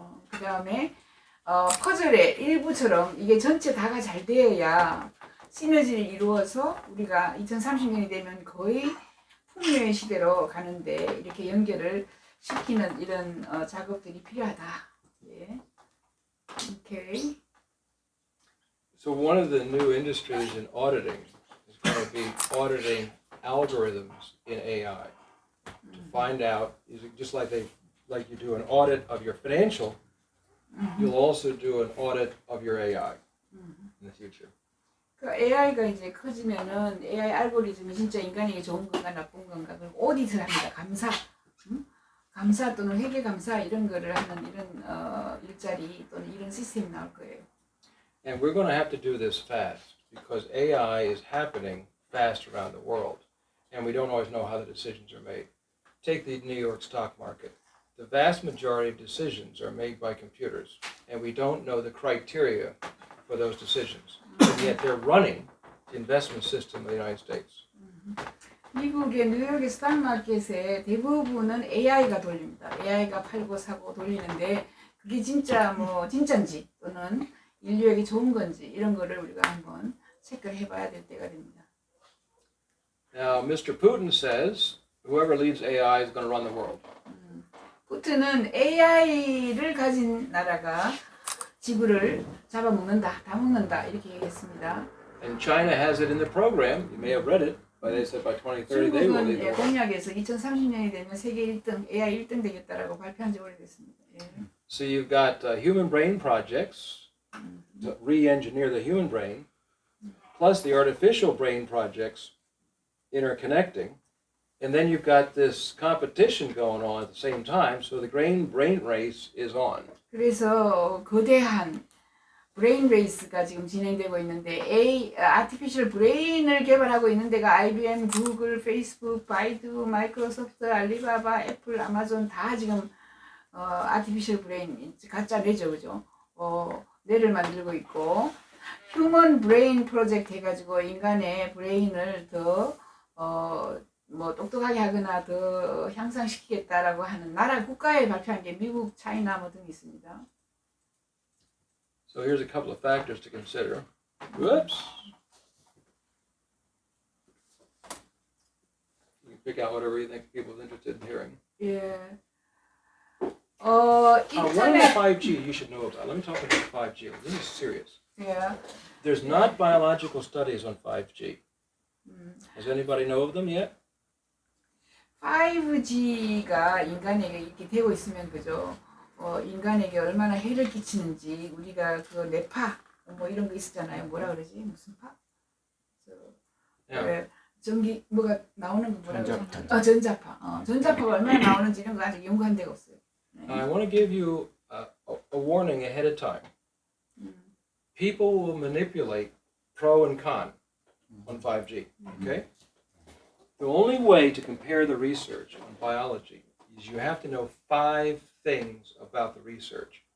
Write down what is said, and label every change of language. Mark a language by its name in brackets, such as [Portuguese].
[Korean] 그 다음에 퍼즐의 일부처럼 이게 전체 다가 잘 되어야 시너지를 이루어서 우리가 2030년이 되면 거의 풍요의 시대로 가는데 이렇게 연결을 시키는 이런 작업들이 필요하다. 예. [English] Okay. So one of the new industries in auditing is going to be auditing algorithms in AI to find out, is it just like you do an audit of your financial, you'll also do an audit of your AI in the future. [Korean] 그 AI가 이제 커지면은 AI 알고리즘이 진짜 인간에게 좋은 건가 나쁜 건가, 그리고 오디트를 합니다. 감사, 감사 또는 회계 감사 이런 거를 하는 이런 일자리 또는 이런 시스템이 나올 거예요. [English] And we're going to have to do this fast because AI is happening fast around the world, and we don't always know how the decisions are made. Take the New York stock market. The vast majority of decisions are made by computers, and we don't know the criteria for those decisions. And yet they're running the investment system of the United States. [Korean] 미국의 뉴욕의 스탁마켓에 대부분은 AI가 돌립니다. AI가 팔고 사고 돌리는데 그게 진짜 뭐 진짜인지 또는 인류에게 좋은 건지 이런 거를 우리가 한번 체크를 해봐야 될 때가 됩니다. [English] Now, Mr. Putin says whoever leads AI is going to run the world. [Korean] 푸틴은 AI를 가진 나라가 지구를 잡아먹는다, 다 먹는다 이렇게 얘기했습니다. [English] And China has it in the program. You may have read it, but they said by 2030 they will lead the world. [Korean] 공약에서 2030년이 되면 세계 1등, AI 1등 되겠다라고 발표한 지 오래됐습니다. 예. [English] So you've got human brain projects to re-engineer the human brain, plus the artificial brain projects interconnecting, and then you've got this competition going on at the same time. So the brain race is on. [Korean] 그래서 거대한 브레인 레이스가 지금 진행되고 있는데 아티피셜 브레인을 개발하고 있는 데가 IBM, 구글, 페이스북, 바이두, 마이크로소프트, 알리바바, 애플, 아마존 다 지금 아티피셜 브레인 가짜 뇌죠, 그죠? 뇌를 만들고 있고 휴먼 브레인 프로젝트 해가지고 인간의 브레인을 더 뭐 똑똑하게 하거나 더 향상시키겠다라고 하는 나라 국가에 발표한 게 미국, 차이나 뭐 등이 있습니다. [English] So here's a couple of factors to consider. Whoops. You can pick out whatever you think people are interested in hearing. [Korean] 예. [English] One of the [Korean] 인터넷 [English] 5G you should know about. Let me talk about 5G. This is serious. [Korean] 예. [English] There's not biological studies on 5G. Does anybody know of them yet? [Korean] 5G가 인간에게 이렇게 되고 있으면 그죠? 인간에게 얼마나 해를 끼치는지 우리가 그 뇌파 뭐 이런 거 있었잖아요. 뭐라 그러지? 무슨 파? [English] Yeah. [Korean] 전기 뭐가 나오는 거 뭐라 그러지? 전자파. 전자파. 전자파가 얼마나 나오는지 이런 거 아직 연구한 데가 없어요. [English] I want to give you a warning ahead of time. People will manipulate pro and con on 5G. Okay? The only way to compare the research on biology is you have to know 5 things about the research.